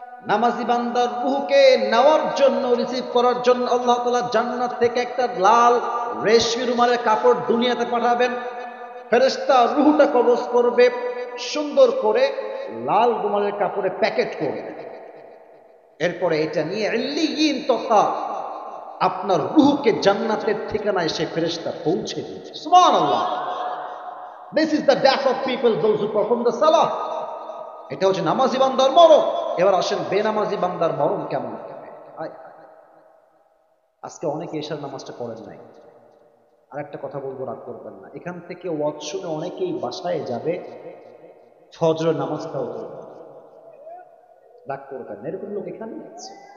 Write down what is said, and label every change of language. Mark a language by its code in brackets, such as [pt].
[bn] নামাজি বান্দার রূহকে নেওয়ার জন্য, রিসিভ করার জন্য আল্লাহ তাআলা জান্নাত থেকে একটা লাল রেশমি রুমালের কাপড় দুনিয়াতে পাঠাবেন। ফেরেশতা রূহটা কবজ করবে, সুন্দর করে লাল রুমালের কাপড়ে প্যাকেট করে, এরপরে এটা নিয়ে ইল্লিয়িন তথা আপনার রূহকে জান্নাতের ঠিকানায় সে ফেরেশতা পৌঁছে দিয়েছে। সুবহানাল্লাহ। [en] This is the death of people, those who perform the salah. [bn] এটা হচ্ছে নামাজি বান্দার মরণ। এবার আসেন বেনামাজি বান্দার মরণ কেমন হবে। আজকে অনেকে এশার নামাজটা পড়েন নাই। আর একটা কথা বলবো, রাগ করবেন না, এখান থেকে ওয়াজ শুনে অনেকেই বাসায় যাবে, ফজরের নামাজটাও পড়বে, রাগ করবেন না, এরকম লোক এখানে আছে।